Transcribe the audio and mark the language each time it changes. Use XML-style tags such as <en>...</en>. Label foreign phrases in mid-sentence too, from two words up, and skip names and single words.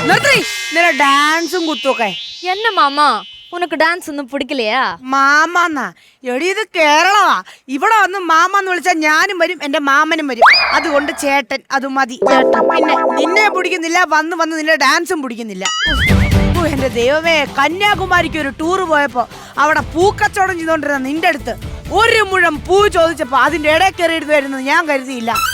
<ml>ഇന്നലെ ഡാൻസും കുത്തുമൊക്കെ.</ml> <ta>என்ன மாமா உனக்கு டான்ஸ் ஒன்னும் பிடிக்கலையா?</ta> <ml>മാമാന്നാ എടി ഇത് കേരളമാ. ഇവിടെ വന്ന് മാമാന്ന് വിളിച്ചാൽ ഞാനും വരും എന്റെ മാമനും വരും. അതുകൊണ്ട് ചേട്ടൻ അത് മതി. പിന്നെ നിന്നെ പിടിക്കുന്നില്ല, വന്ന് വന്ന് നിന്റെ ഡാൻസും പിടിക്കുന്നില്ല. എന്റെ ദൈവമേ, കന്യാകുമാരിക്ക് ഒരു ടൂറ് പോയപ്പോ അവിടെ പൂക്കച്ചവടം ചെയ്തോണ്ടിരുന്ന നിന്റെ അടുത്ത് ഒരു മുഴം പൂ ചോദിച്ചപ്പോ അതിന്റെ ഇടയിൽ കയറിയിരുന്നു വരുന്നത് ഞാൻ കരുതിയില്ല.</ml>